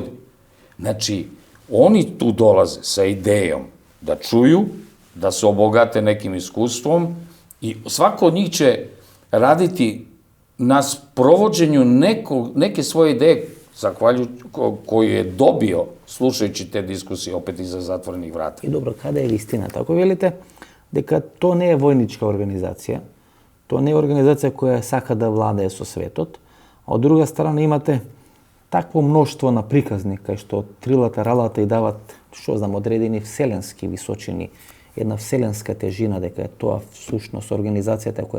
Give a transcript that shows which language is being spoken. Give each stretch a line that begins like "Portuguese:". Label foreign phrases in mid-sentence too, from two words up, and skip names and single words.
Serbian: Znači, oni tu dolaze sa idejom da čuju, da se obogate nekim iskustvom i svako od njih će raditi na sprovođenju neke svoje ideje koju je dobio slušajući te diskusije opet iza zatvorenih vrata.
Macedonian: И добро, каде е вистината? Ако велите дека тоа не е војничка организација, тоа не е организација која сака да владее со светот, а од друга страна имате такво мноштво на приказни, кај што трилатералата и дават, што знам, одредени вселенски височини, една вселенска тежина, дека е тоа всушност организацијата која